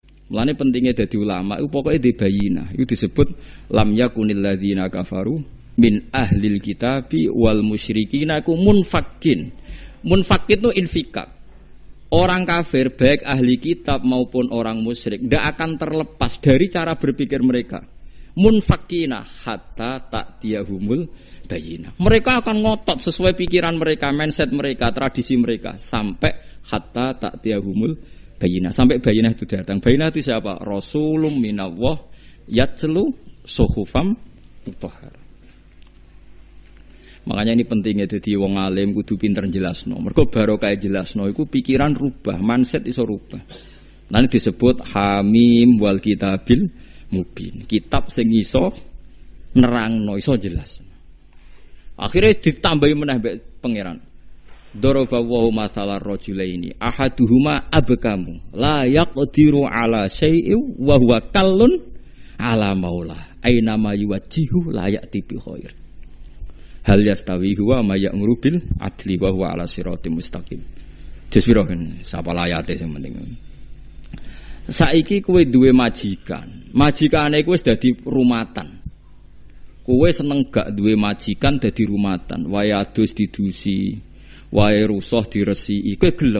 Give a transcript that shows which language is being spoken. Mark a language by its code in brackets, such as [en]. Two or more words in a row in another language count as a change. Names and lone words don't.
[jv] Mulane pentingnya dadi ulama iku pokoke di bayinah. Iku disebut [ar] لم يكن الذين كفروا من أهل الكتاب والمشركين iku munfakin. [id] Munfakin itu infikak. Orang kafir baik ahli kitab maupun orang musyrik tidak akan terlepas dari cara berpikir mereka. [ar] منفكين حتى تأتيهم البينة. [id] Mereka akan ngotot sesuai pikiran mereka, mindset mereka, tradisi mereka sampai [ar] حتى تأتيهم البينة. [id] Sampai bayinah itu datang. Bayinah itu siapa? [ar] رسول من الله يتلو صحفا مطهرة. [id] Makanya ini pentingnya jadi [jv] wong alim kudu pinter jelasno. Mergo barokah jelasno iku pikiran rubah, mindset iso rubah. [id] Nanti disebut [ar] حم والكتاب المبين. [jv] Kitab sing iso nerangno, iso jelas. Akhirnya ditambahi meneh mbek pangeran. [ar] ضرب ومثلا رجلين أحدهما أبكم لا يقدر على شيء وهو كل على مولى أينما يوجهه لا يأت بخير. هل يستوي هو ما يأمر بالعدل وهو على صراط مستقيم. [jv] Jespiro kan sapa layate sing penting. Saiki kowe duwe majikan. Majikane kowe wis dadi rumatan. Kowe seneng gak duwe majikan dadi rumatan. Wae adus didusi, wae rusuh diresiki, kowe gelem.